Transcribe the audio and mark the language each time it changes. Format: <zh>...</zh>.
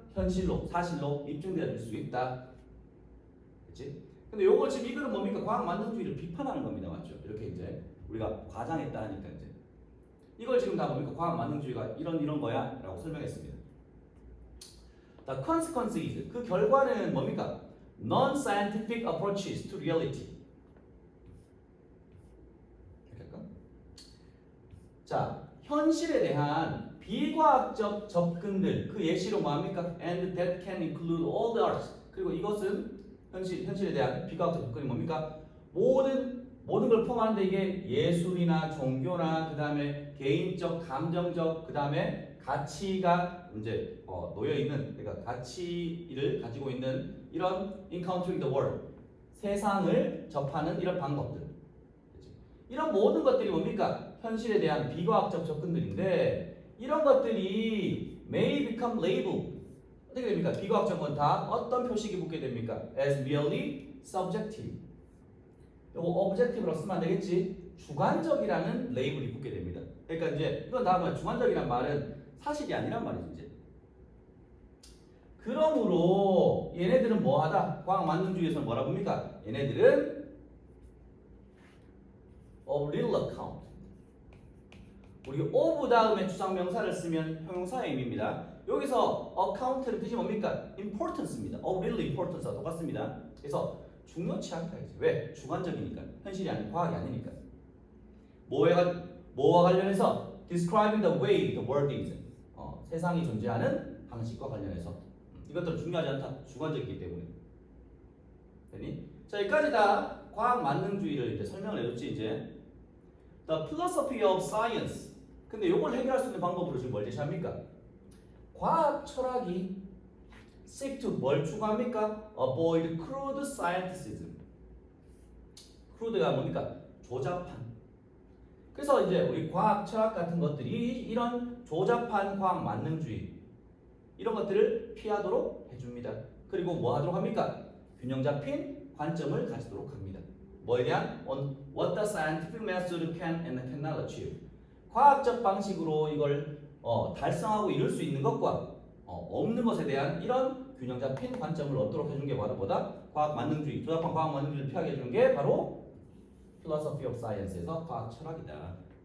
<ko>현실로, 사실로 입증되어질 수 있다. 그렇지? 근데 요거 지금 이거는 뭡니까? 과학 만능주의를 비판하는 겁니다. 맞죠? 이렇게 이제 우리가 과장했다 하니까 이제 이걸 지금 다 뭡니까? 과학 만능주의가 이런 거야 라고 설명했습니다.</ko> <en>The consequence is,</en> <ko>그 결과는 뭡니까?</ko> <en>Non-scientific approaches to reality.</en> <ko>이렇게 할까? 자, 현실에 대한 비과학적 접근들, 그 예시로 뭐합니까?</ko> <en>And that can include all the arts.</en> <ko>그리고 이것은 현실에 대한 비과학적 접근이 뭡니까? 모든 걸 포함하는데 이게 예술이나 종교나 그 다음에 개인적, 감정적, 그 다음에 가치가 이제 놓여 있는, 그러니까 가치를 가지고 있는 이런</ko> <en>encountering the world,</en> <ko>세상을 접하는 이런 방법들, 그치? 이런 모든 것들이 뭡니까? 현실에 대한 비과학적 접근들인데 이런 것들이</ko> <en>may become labeled.</en> <ko>어떻게 됩니까? 비과학적 건 다 어떤 표식이 붙게 됩니까?</ko> <en>As merely subjective.</en> <ko>요거 objective로 쓰면 안 되겠지? 주관적이라는 레이블이 붙게 됩니다. 그러니까 이제 이건 다음에 주관적이란 말은 사실이 아니란 말이지 이제. 그러므로 얘네들은 뭐하다? 과학 만능주의에서는 뭐라 봅니까?</ko> <en>얘네들은 of little account.</en> <ko>우리 of 다음에 주상명사를 쓰면 형용사의 의미입니다. 여기서 account는 뜻이 뭡니까? importance입니다.</ko> <en>of little importance와 똑같습니다.</en> <ko>그래서 중요치 않다. 왜? 주관적이니까. 현실이 아닌 과학이 아니니까. 뭐와 관련해서?</ko> <en>describing the way the world is.</en> <ko>세상이 존재하는 방식과 관련해서. 이것들은 중요하지 않다. 주관적이기 때문에. 되니? 자, 여기까지 다 과학 만능주의를 이제 설명을 해줬지, 이제.</ko> <en>The philosophy of science.</en> <ko>근데 이걸 해결할 수 있는 방법으로 지금 뭘 제시합니까? 과학 철학이 seek to 뭘 추구합니까?</ko> <en>Avoid crude scientificism.</en> <ko>crude가 뭡니까? 조잡한. 그래서 이제 우리 과학 철학 같은 것들이 이런 조잡한 과학 만능주의 이런 것들을 피하도록 해줍니다. 그리고 뭐 하도록 합니까? 균형 잡힌 관점을 가지도록 합니다. 뭐에 대한?</ko> <en>On what the scientific method can and cannot achieve.</en> <ko>과학적 방식으로 이걸 달성하고 이룰 수 있는 것과 없는 것에 대한 이런 균형 잡힌 관점을 얻도록 해준 게 바로 뭐다? 과학 만능주의, 조잡한 과학 만능주의를 피하게 해주는 게 바로 philosophy of science에서 과학 철학이다.</ko>